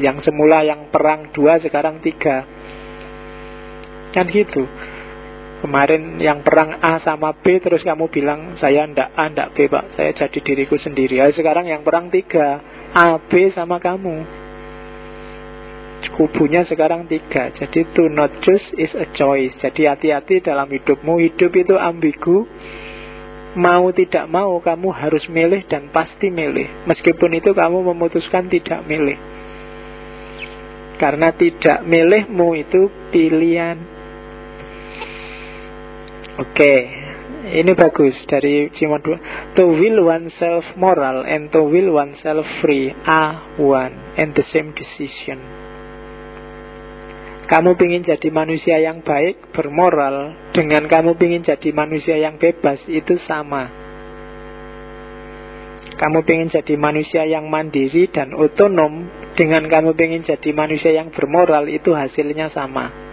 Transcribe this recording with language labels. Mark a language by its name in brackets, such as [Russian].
[Indonesian] Yang semula yang perang dua, sekarang tiga. Kan gitu. Kemarin yang perang A sama B, terus kamu bilang saya ndak A ndak B pak, saya jadi diriku sendiri. Ya sekarang yang perang tiga, A, B sama kamu. kubunya sekarang tiga. [English] Jadi to not choose is a choice. [Indonesian] Jadi hati-hati dalam hidupmu. Hidup itu ambigu. Mau tidak mau kamu harus milih dan pasti milih. Meskipun itu kamu memutuskan tidak milih. Karena tidak milihmu itu pilihan. Oke. Ini bagus dari Cimo 2. [English] To will oneself moral and to will oneself free are one and the same decision. [Indonesian] Kamu ingin jadi manusia yang baik, bermoral, dengan kamu ingin jadi manusia yang bebas, itu sama. Kamu ingin jadi manusia yang mandiri dan otonom, dengan kamu ingin jadi manusia yang bermoral, itu hasilnya sama.